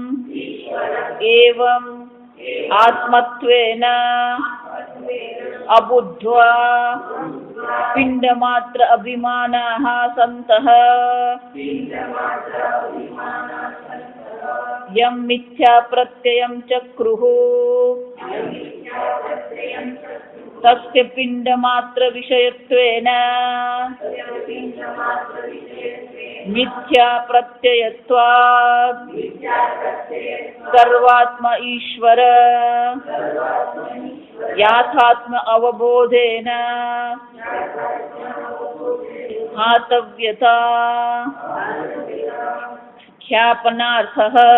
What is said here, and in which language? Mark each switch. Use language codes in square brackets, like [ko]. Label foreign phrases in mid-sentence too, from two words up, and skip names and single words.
[sa] एवं आत्मत्वेन अबुद्ध्वा पिंडमात्र अभिमानाः सन्तः यं मिथ्या प्रत्ययं चक्रुः तस्य पिंडमात्र विषयत्वेन મિથ્યા પ્રત્યયત્વાદ સર્વાત્મ ઈશ્વર યાથાત્મ અવબોધેન હાતવ્યતા ખ્યાપનાર્થઃ